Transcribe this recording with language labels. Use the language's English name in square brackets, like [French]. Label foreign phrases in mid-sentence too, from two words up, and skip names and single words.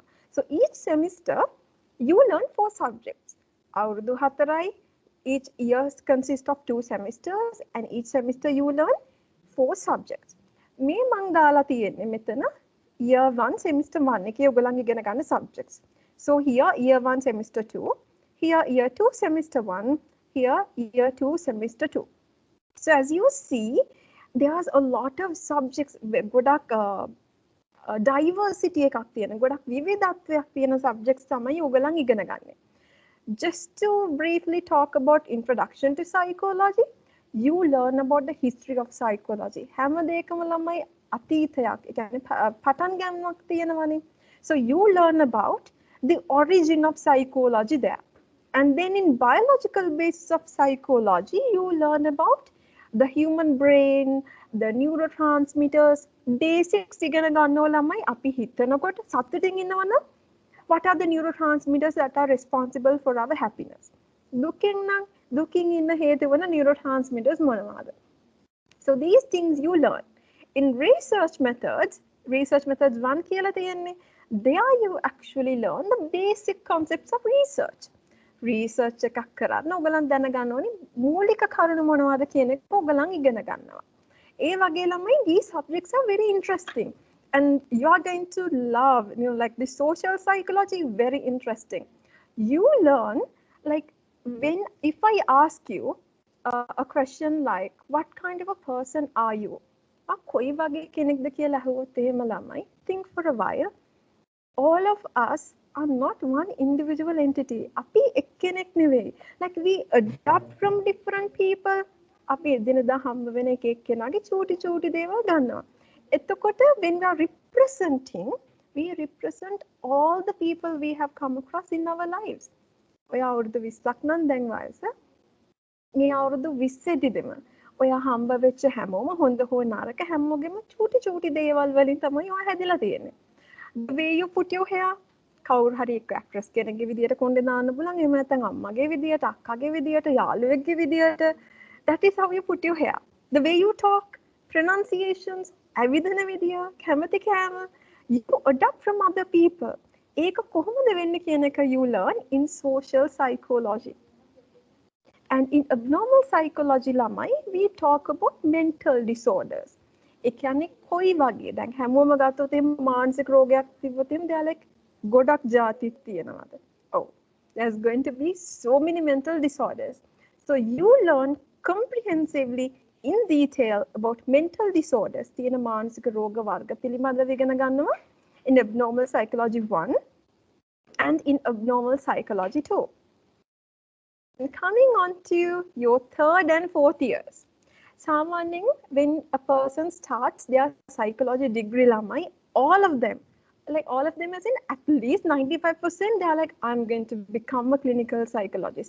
[English] So each semester you learn 4 subjects. [Sinhala] අවුරුදු 4යි. [English] Each year consists of 2 semesters and each semester you learn 4 subjects. [Sinhala] මේ මං දාලා තියෙන්නේ මෙතන [English] year 1 semester 1 [Sinhala] එකේ ඔයගොල්ලන් ඉගෙන ගන්න subjects. [English] So here year 1 semester 2, here year 2 semester 1, here year 2 semester 2. So as you see, there's a lot of subjects [Sinhala] ගොඩක් diversity එකක් තියෙන ගොඩක් විවිධත්වයක් තියෙන subjects තමයි ඔයගොල්ලන් ඉගෙන ගන්න. [English] Just to briefly talk about introduction to psychology, you learn about the history of psychology. [Sinhala] හැම දෙයකම ළමයි අතීතයක්, ඒ කියන්නේ පටන් ගන්නවක් තියෙනවනේ. [English] So you learn about the origin of psychology there. And then in biological basis of psychology, you learn about the human brain, the neurotransmitters, basics [Sinhala] ඉගෙන ගන්නවා ළමයි. අපි හිතනකොට සතුටින් ඉන්නවනම් [English] what are the neurotransmitters that are responsible for our happiness? Looking in the head වන neurotransmitters මොනවාද? So these things you learn. In research methods 1 [Sinhala] කියලා තියෙන්නේ. [English] There you actually learn the basic concepts of research. [Sinhala] Research එකක් කරන්න ඔයගලන් දැනගන්න ඕනි මූලික කරුණු මොනවද කියන එක ඔයගලන් ඉගෙන ගන්නවා. ඒ වගේ ළමයි [English] these subjects are very interesting. And you are going to love, like the social psychology, very interesting. You learn, like, if I ask you a question like, what kind of a person are you? [Sinhala] කොයි වගේ කෙනෙක්ද කියලා අහුවොත් එහෙම ළමයි [English] think for a while all of us are not one individual entity. [Sinhala] අපි එක්කෙනෙක් නෙවෙයි. [English] Like we adapt from different people. [Sinhala] අපි එදිනදා හම්බ වෙන එක එක්කෙනාගේ චූටි දේවල් ගන්නවා. [English] එතකොට when we are representing, we represent all the people we have come across in our lives. [Sinhala] ඔය අවුරුදු 20ක් නම් දැන් වයස. මේ අවුරුදු 20 දෙම ඔයා හම්බ වෙච්ච හැමෝම හොඳ හෝ නරක හැමෝගෙම චූටි දේවල් වලින් තමයි ඔයා හැදිලා තියෙන්නේ. [English] The way you put your hair, [Sinhala] කවුරු හරි එක්ක ඇක්ට්‍රස් කෙනෙක්ගේ විදියට කොණ්ඩේ දාන්න පුළුවන්. එහෙම නැත්නම් අම්මගේ විදියට, අක්කගේ විදියට, යාළුවෙක්ගේ විදියට. [English] That is how you put your hair. The way you talk, pronunciations, [Sinhala] ඇවිදින විදිය, කැමති කෑම, [English] you adapt from other people. [Sinhala] ඒක කොහොමද වෙන්නේ කියන එක [English] you learn in social psychology. And in abnormal psychology ළමයි we talk about mental disorders. [Sinhala] ඒ කියන්නේ කොයි වගේ දැන් හැමෝම ගත්තොත් එම් මානසික රෝගයක් තිබ්බොත් එම් [English] they are like [Sinhala] ගොඩක් જાතිත් තියෙනවාද? [English] Oh, there's going to be so many mental disorders. So you learn comprehensively in detail about mental disorders. [Sinhala] තියෙන මානසික රෝග වර්ග පිළිබඳව ඉගෙන ගන්නවා [English] in abnormal psychology 1 and in abnormal psychology 2. And coming on to your third and fourth years. Samaning, when a person starts their psychology degree lamai, all of them as in at least 95%, they are like, I'm going to become a clinical psychologist.